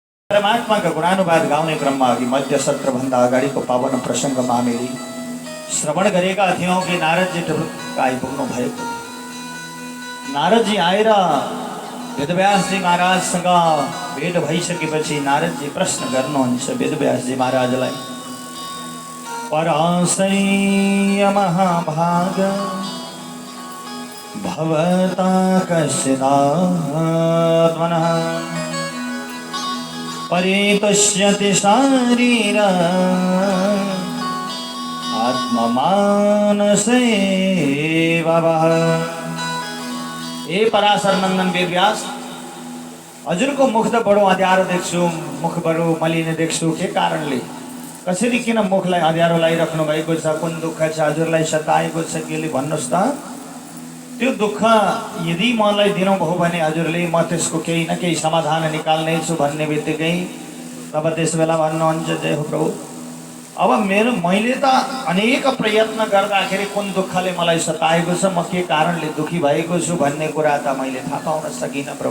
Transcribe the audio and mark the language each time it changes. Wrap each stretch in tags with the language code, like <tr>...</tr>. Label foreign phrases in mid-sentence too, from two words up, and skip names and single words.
<ne>परमात्मा का गुणानुवाद गाउने क्रममा अघि मध्य सत्रभन्दा अगाडिको पावन प्रसङ्गमा हामीले श्रवण गरेका थियौँ कि नारदजी आइपुग्नु भएको। नारदजी आएर वेदव्यासजी महाराजसँग भेट भइसकेपछि नारदजी प्रश्न गर्नुहुन्छ वेदव्यासजी महाराजलाई,</ne> <sa>पराशय महाभाग भवता कस्यदात्मनः परितुष्यति शारीर आत्ममानसेवः।</sa> <ne>ए पराशर नन्दन वेदव्यास, हजुरको मुख त बडो अँध्यारो देख्छु, मुख बडो मलिने देख्छु। के कारणले, कसरी किन मुखलाई अँध्यारो लगाइराख्नु भएको छ? कुन दुःख छ हजुरलाई सताएको छ? केले भन्नुहोस् त। त्यो दुःख यदि मलाई दिनुभयो भने हजुरले म त्यसको केही न केही समाधान निकाल्ने छु भन्ने बित्तिकै तब त्यस बेला भन्नुहुन्छ, जय हो प्रभु, अब मैले त अनेक प्रयत्न गर्दाखेरि कुन दुःखले मलाई सताएको छ, म के कारणले दुखी भएको छु भन्ने कुरा त मैले थाहा पाउन सकिनँ प्रभु।</ne>